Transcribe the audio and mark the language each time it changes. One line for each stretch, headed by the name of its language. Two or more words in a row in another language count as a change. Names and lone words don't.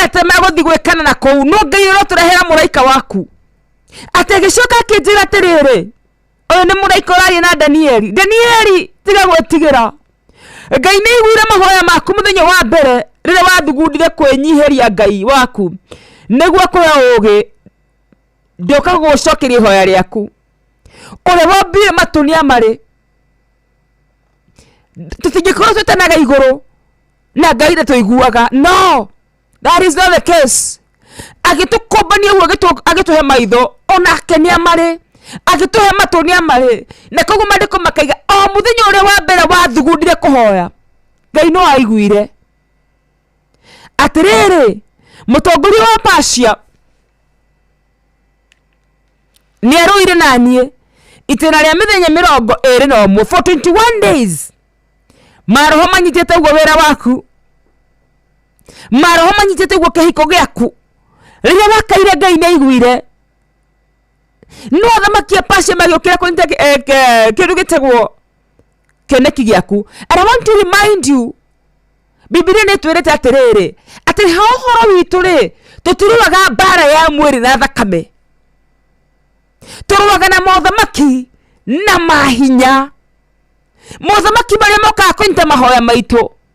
Kikuyu: atema guthi gwikana na kou no Ngai araturehera muraika waku ategicoka kinjira tiriri uyu ni muraika wari na Danieli tiga gwetigira Ngai ni igwire mahoya maku muthenya wa mbere rire wathugundire kwenyiheria Ngai waku niguo kuya ugi ndioka gucokeria hoya riaku ore wambire matunia mari tutingikorwo twetanaga iguru na Ngai tuiguaga no
English: that is not the case
Kikuyu: agitukombania uguo agituhe maitho onake ni amari agituhe matunia mari na koguo mandiko makaiga o muthenya uria wa mbere wathugundire kuhoya Ngai no aiguire atiriri mutongoria wa Persia ni aruire nanie itena ria mithenya 21
English: for 21 days
Kikuyu: maroho manyitete uguo wera waku maroho manyitete uguo kihiko giaku riria wakaire Ngai ni aiguire no thamaki ya Persia magiukira kunyita kindu gitegwo kioneki giaku
English: and I want to remind you
Kikuyu: Biblia ni twirete atiriri ati horo witu ri tutiruaga bara ya mwiri na thakame turuaga na mothamaki na mahinya mothamaki baria moka kunyita mahoya maitu